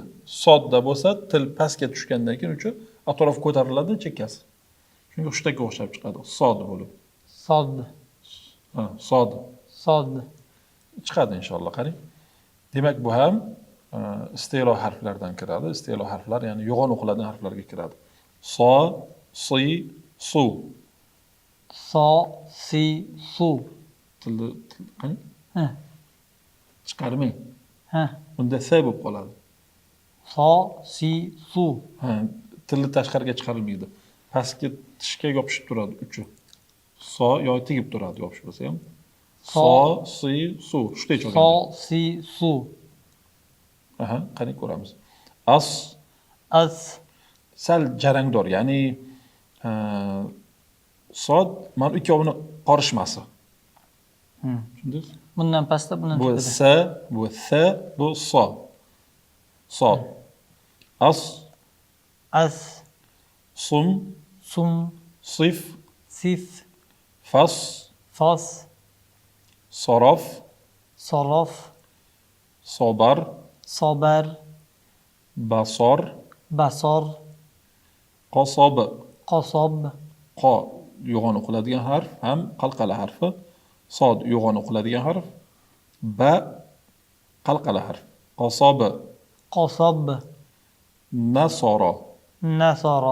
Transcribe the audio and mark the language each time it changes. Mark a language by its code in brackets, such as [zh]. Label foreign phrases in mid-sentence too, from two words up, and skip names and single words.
[uz] Sodda bo'lsa, til pastga tushgandan keyin uchi atrof ko'tariladi, chekkasi. Shunga hushtakka o'xshab chiqadi, sod bo'lib. Soddi. Ha, sod. Soddi. Chiqadi inshaalloh, qarang. Demak, bu ham istilo harflaridan kiradi. Istilo harflar, ya'ni yo'g'on o'qiladigan harflarga kiradi. So, si, su. So, si, su. Tilni qani? Ha. Chiqarmang. Ha. Unda s bo'lib qoladi. So, si, su. Ha, tilni tashqariga chiqarilmaydi. Pastki tishga yopishib turadi uchi. So yoki tegib turadi yopish bo'lsa ham. So, si, su. Shunday cho'g'andi. So, si, su. Aha, qani ko'ramiz. As, As, sal jarangdor, ya'ni sod mana ikkovini qorishmasi. Tushundingiz? bundan pastda, bundan Bu tepada. s, bu s, bu so. So. As, As, sum, sum, sif, sif, fas, fos, sorof, sorof, sobar, sobar, basor, basor, qosob. qosob, Qo yo'g'on o'qiladigan harf, ham qalqala harfi. Sod yo'g'on o'qiladigan harf. Ba qalqala harf. Qosob. qosob, Nasoro. nasoro,